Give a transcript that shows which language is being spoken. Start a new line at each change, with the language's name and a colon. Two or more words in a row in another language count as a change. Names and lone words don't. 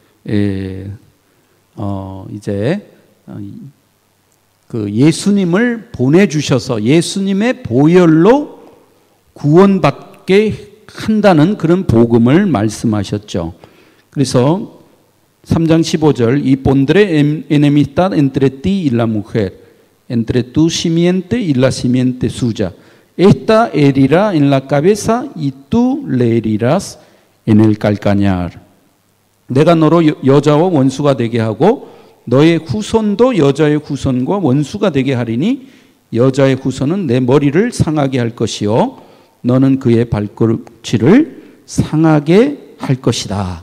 Korean: 그 예수님을 보내주셔서 예수님의 보혈로 구원받게 한다는 그런 복음을 말씀하셨죠. 그래서 3장 15절,
Spanish: y pondré enemistad entre ti y la mujer, entre tu simiente y la simiente suya. Esta herirá en la cabeza y tú le herirás en el calcañar.
Korean: 내가 너로 여자와 원수가 되게 하고 너의 후손도 여자의 후손과 원수가 되게 하리니 여자의 후손은 내 머리를 상하게 할 것이요 너는 그의 발꿈치를 상하게 할 것이다.